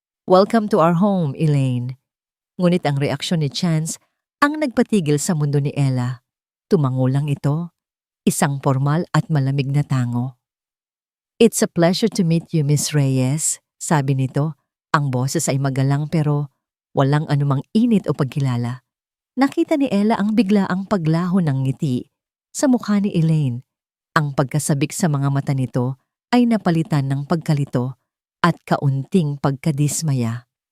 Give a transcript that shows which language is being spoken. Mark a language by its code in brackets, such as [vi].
[en] "Welcome to our home, Elaine." [tl] Ngunit ang reaksyon ni Chance ang nagpatigil sa mundo ni Ella. Tumango lang ito, isang formal at malamig na tango. [en] "It's a pleasure to meet you, Miss Reyes," [tl] sabi nito. Ang boses ay magalang pero walang anumang init o pagkilala. Nakita ni Ella ang biglaang paglaho ng ngiti sa mukha ni Elaine. Ang pagkasabik sa mga mata nito ay napalitan ng pagkalito at kaunting pagkadismaya.